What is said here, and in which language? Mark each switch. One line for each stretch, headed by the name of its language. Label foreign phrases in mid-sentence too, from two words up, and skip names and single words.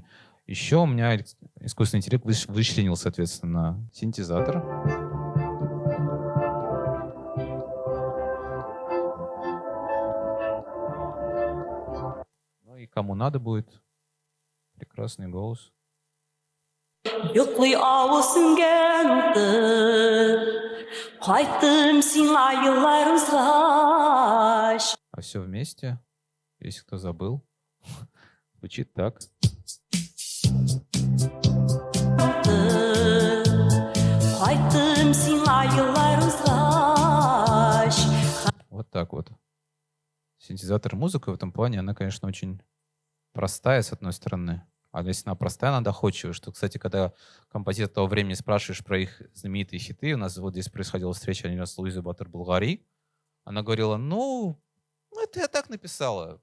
Russian: Еще у меня искусственный интеллект вычленил, соответственно, синтезатор. Ну и кому надо будет, прекрасный голос.
Tatar: Йоклый авыл сүнгән утыр, кайттым сиңа еллар узгач.
Russian: А все вместе, если кто забыл, звучит так.
Tatar: Кайттым сиңа еллар узгач.
Russian: Вот так вот. Синтезатор музыка в этом плане, она, конечно, очень простая, с одной стороны. А если она простая, она доходчивая. Что, кстати, когда композитор того времени спрашиваешь про их знаменитые хиты, у нас вот здесь происходила встреча один раз с Луизой Батыр-Булгари, она говорила, ну, это я так написала.